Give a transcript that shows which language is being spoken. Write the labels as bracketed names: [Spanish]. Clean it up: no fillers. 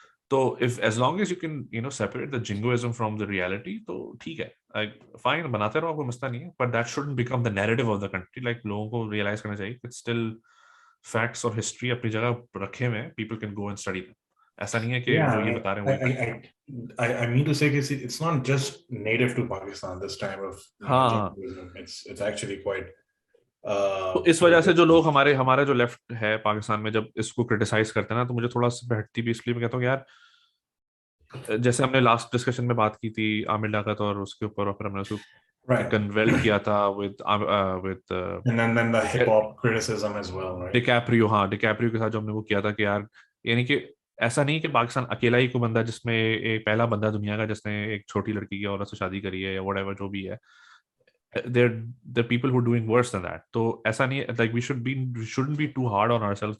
[English] तो if as long as you can separate the jingoism from the reality, [Hindi] तो ठीक है, [English] like fine, [Hindi] बनाते रहो, कोई मसला नहीं है, [English] but that shouldn't become the narrative of the country. Like [Hindi] लोगों को [English] realize [Hindi] करना चाहिए [English] it's still facts और history [Hindi] अपनी जगह रखे हुए हैं, [English] people can go and study them. [Hindi] ऐसा नहीं है कि जो ये बता रहे हैं वही करना. [English] I mean to say it's not just native to Pakistan, this type of [Hindi] हाँ, [English] jingoism. It's actually quite [Hindi] तो इस वजह से जो लोग हमारे जो लेफ्ट है पाकिस्तान में, जब इसको क्रिटिसाइज करते हैं ना, तो मुझे थोड़ा सा बैठती भी, इसलिए मैं कहता हूँ यार जैसे हमने लास्ट डिस्कशन में बात की थी आमिर लाकत और उसके ऊपर, और फिर हमने उसको [English] Right. [Hindi] कन्वेल्ट किया था with [English] And then the hip hop criticism as well, right? [Hindi] DiCaprio, हाँ डिकैप्रियो के साथ जो हमने वो किया था कि यार, यानी कि ऐसा नहीं कि पाकिस्तान अकेला ही कोई बंदा जिसमें एक पहला बंदा दुनिया का जिसने एक छोटी लड़की की औरत से शादी करी है या व्हाटएवर जो भी है, [English] There people who doing worse than that. [Hindi] तो ऐसा नहीं है, [English] Like we shouldn't be too hard on ourselves.